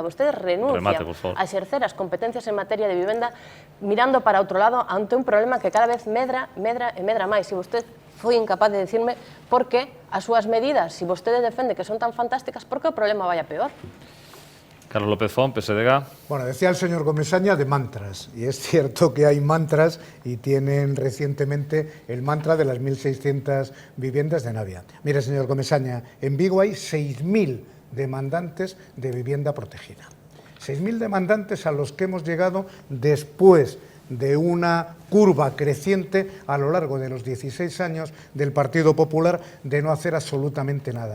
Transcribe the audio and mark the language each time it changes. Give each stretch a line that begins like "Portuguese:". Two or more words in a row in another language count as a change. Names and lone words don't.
Galician: Vostedes renuncian a exercer as competencias en materia de vivenda mirando para outro lado ante un problema que cada vez medra máis. E vostede foi incapaz de decirme por que as súas medidas, se vostede defende que son tan fantásticas, por que o problema vai a peor? Carlos López Font, PSDG.
Spanish: Bueno, decía el señor Comesaña de mantras, y es cierto que hay mantras y tienen recientemente el mantra de las 1.600 viviendas de Navia. Mire, señor Comesaña, en Vigo hay 6.000 demandantes de vivienda protegida. 6.000 demandantes a los que hemos llegado después de una curva creciente a lo largo de los 16 años del Partido Popular de no hacer absolutamente nada.